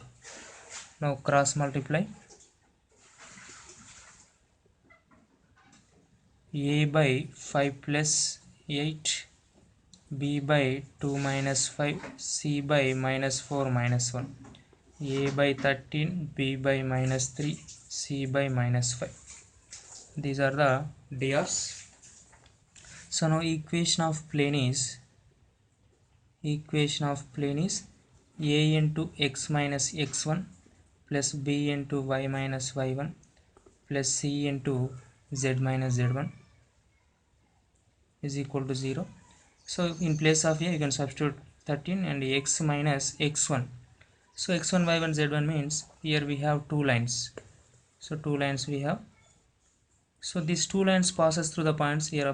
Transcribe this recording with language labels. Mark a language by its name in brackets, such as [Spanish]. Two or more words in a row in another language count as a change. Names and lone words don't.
[English] Now cross multiply, a by 5 plus 8, b by 2 minus 5, c by minus 4 minus 1, a by 13, b by minus 3, c by minus 5. These are the drs. So now equation of plane is a into x minus x1 plus b into y minus y1 plus c into z minus z1 is equal to 0. So in place of a you can substitute 13 and x minus x1. So x1 y1 z1 means here we have two lines. So two lines we have. So these two lines passes through the points here.